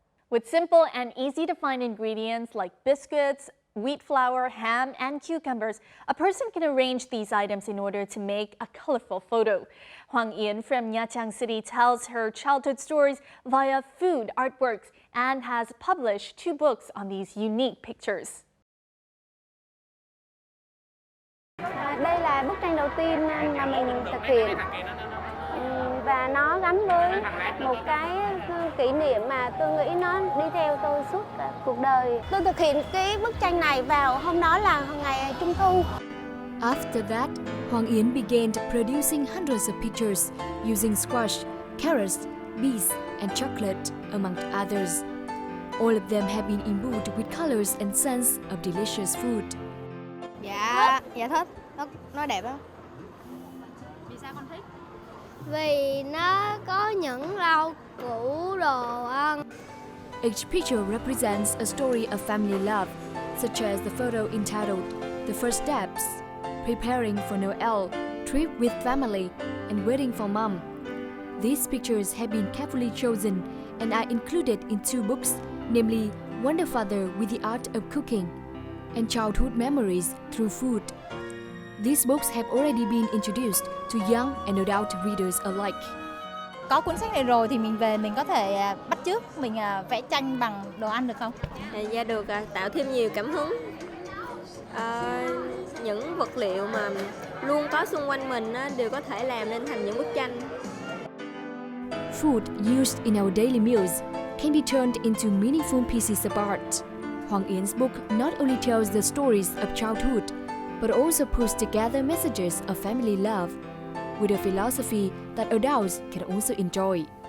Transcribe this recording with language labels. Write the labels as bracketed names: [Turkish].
[English] With simple and easy-to-find ingredients like biscuits, wheat flour, ham, and cucumbers, a person can arrange these items in order to make a colorful photo. Hoàng Yến from Nha Trang City tells her childhood stories via food artworks and has published 2 books on these unique pictures. [Vietnamese] Đây là bức tranh đầu tiên mà mình thực hiện và nó gắn với một cái kỷ niệm mà tôi nghĩ nó đi theo tôi suốt cuộc đời. Tôi thực hiện cái bức tranh này vào hôm đó là ngày Trung thu. [English] After that, Hoàng Yến began producing hundreds of pictures using squash, carrots, bees, and chocolate, among others. All of them have been imbued with colors and scents of delicious food. [Vietnamese] Dạ thích. Nó đẹp lắm. Vì sao con thích? Vì nó có những rau củ đồ ăn. [English] Each picture represents a story of family love, such as the photo entitled The First Steps, Preparing for Noel, Trip with Family, and Waiting for Mom. These pictures have been carefully chosen and are included in 2 books, namely Wonder Father with the Art of Cooking and Childhood Memories Through Food. These books have already been introduced to young and adult readers alike. [Vietnamese] có cuốn sách này rồi thì mình về mình có thể bắt chước, mình vẽ tranh bằng đồ ăn được không? Dạ được, tạo thêm nhiều cảm hứng. Những vật liệu mà luôn có xung quanh mình đều có thể làm nên thành những bức tranh. [English] Food used in our daily meals can be turned into meaningful pieces of art. Hoàng Yin's book not only tells the stories of childhood, but also puts together messages of family love with a philosophy that adults can also enjoy.